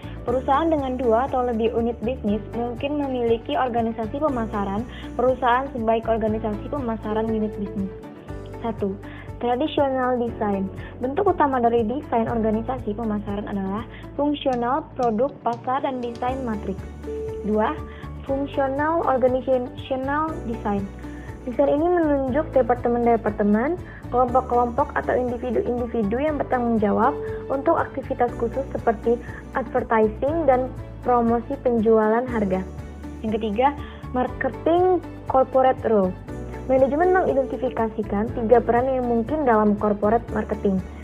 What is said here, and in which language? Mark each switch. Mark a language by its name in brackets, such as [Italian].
[Indonesian] Perusahaan dengan 2 atau lebih unit bisnis mungkin memiliki organisasi pemasaran perusahaan sebaik organisasi pemasaran unit bisnis. 1. [English] Traditional design. [Indonesian] Bentuk utama dari desain organisasi pemasaran adalah fungsional, produk, pasar, dan desain matriks. 2. [English] Functional organizational design. [Indonesian] Desain ini menunjuk departemen-departemen, kelompok-kelompok atau individu-individu yang bertanggung jawab untuk aktivitas khusus seperti advertising dan promosi penjualan harga. Yang ketiga, [English] marketing corporate role. [Indonesian] Manajemen mengidentifikasikan 3 peran yang mungkin dalam corporate marketing.